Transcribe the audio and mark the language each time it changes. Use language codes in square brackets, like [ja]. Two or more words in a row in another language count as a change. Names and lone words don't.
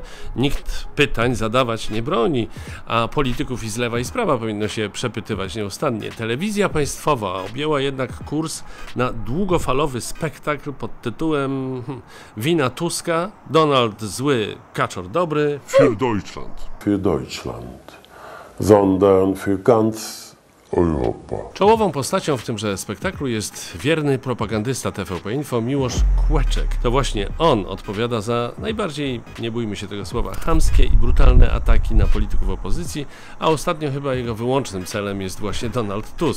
[pl] Nikt pytań zadawać nie broni, a polityków i z lewa i z prawa powinno się przepytywać nieustannie. Telewizja państwowa objęła jednak kurs na długofalowy spektakl pod tytułem Wina Tuska, Donald zły, Kaczor dobry. [de] Für Deutschland. Für Deutschland, sondern für ganz [pl] Oj, opa. Czołową postacią w tymże spektaklu jest wierny propagandysta TVP Info Miłosz Kłeczek. To właśnie on odpowiada za najbardziej, nie bójmy się tego słowa, chamskie i brutalne ataki na polityków opozycji, a ostatnio chyba jego wyłącznym celem jest właśnie Donald Tusk.